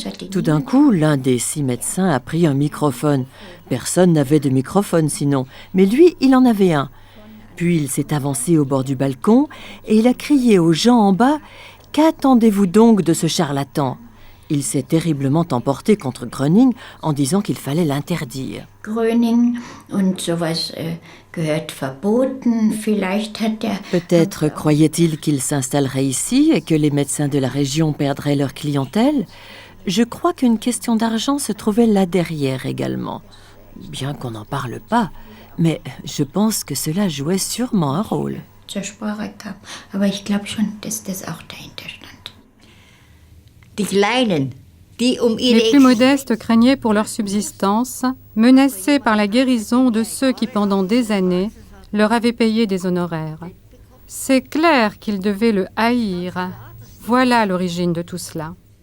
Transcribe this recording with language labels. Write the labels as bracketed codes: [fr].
[fr] Tout d'un coup, l'un des 6 médecins a pris un microphone. Personne n'avait de microphone sinon, mais lui, il en avait un. Puis il s'est avancé au bord du balcon et il a crié aux gens en bas « Qu'attendez-vous donc de ce charlatan ?» Il s'est terriblement emporté contre Gröning en disant qu'il fallait l'interdire. [de] Gröning und sowas gehört verboten. Vielleicht hat er... [fr] Peut-être croyait-il qu'il s'installerait ici et que les médecins de la région perdraient leur clientèle. Je crois qu'une question d'argent se trouvait là derrière également. Bien qu'on n'en parle pas, mais je pense que cela jouait sûrement un rôle. [de] Zur Sprache kam. Aber ich glaube schon, dass das auch dahinter stand. [fr] Les plus modestes craignaient pour leur subsistance, menacés par la guérison de ceux qui, pendant des années, leur avaient payé des honoraires. C'est clair qu'ils devaient le haïr. Voilà l'origine de tout cela.